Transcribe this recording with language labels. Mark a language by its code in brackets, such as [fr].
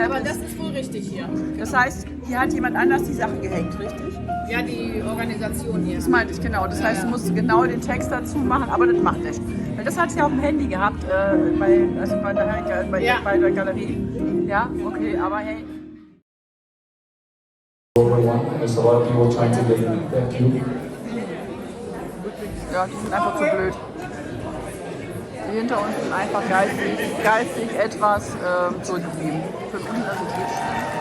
[de] Aber das ist wohl richtig hier. Das heißt, hier hat jemand anders die Sachen gehängt, richtig? Ja, die Organisation hier. Das meinte ich, genau. Das heißt, du musst genau den Text dazu machen, aber das macht nicht. Weil das hat sie auf dem Handy gehabt, bei der Galerie. Ja, okay, aber hey. [en] There's a lot of people trying to get that cube. [de] Ja, die sind einfach zu blöd. Die hinter uns sind einfach geistig etwas zurückgeblieben. Für den Universitätsstand.